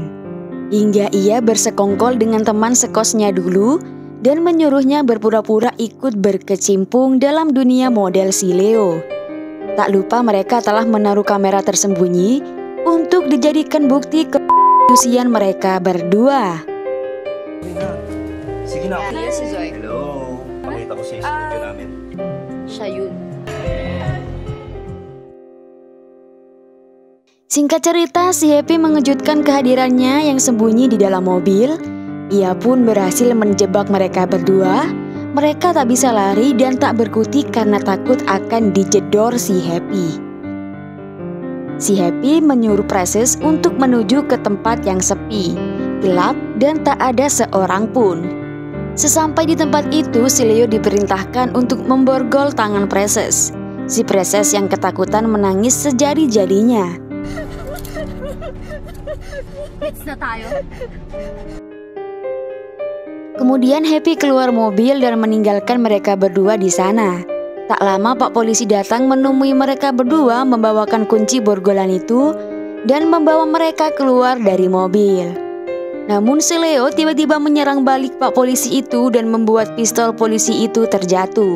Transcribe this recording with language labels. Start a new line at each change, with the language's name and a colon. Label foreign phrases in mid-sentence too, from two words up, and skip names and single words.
Indonesian: Hingga ia bersekongkol dengan teman sekosnya dulu dan menyuruhnya berpura-pura ikut berkecimpung dalam dunia model si Leo. Tak lupa mereka telah menaruh kamera tersembunyi untuk dijadikan bukti keputusan mereka berdua.
Filipino: Sige na. Ano si Zoe? Hello. Pakita ko sa studio namin. Siya yun.
Indonesian: Singkat cerita, si Happy mengejutkan kehadirannya yang sembunyi di dalam mobil. Ia pun berhasil menjebak mereka berdua. Mereka tak bisa lari dan tak berkutik karena takut akan dijedor si Happy. Si Happy menyuruh Presis untuk menuju ke tempat yang sepi, gelap dan tak ada seorang pun. Sesampai di tempat itu, si Leo diperintahkan untuk memborgol tangan Presis. Si Presis yang ketakutan menangis sejadi-jadinya.
Filipino: Hits na tayo.
Indonesian: Kemudian Happy keluar mobil dan meninggalkan mereka berdua di sana. Tak lama Pak Polisi datang menemui mereka berdua membawakan kunci borgolan itu dan membawa mereka keluar dari mobil. Namun si Leo tiba-tiba menyerang balik Pak Polisi itu dan membuat pistol polisi itu terjatuh.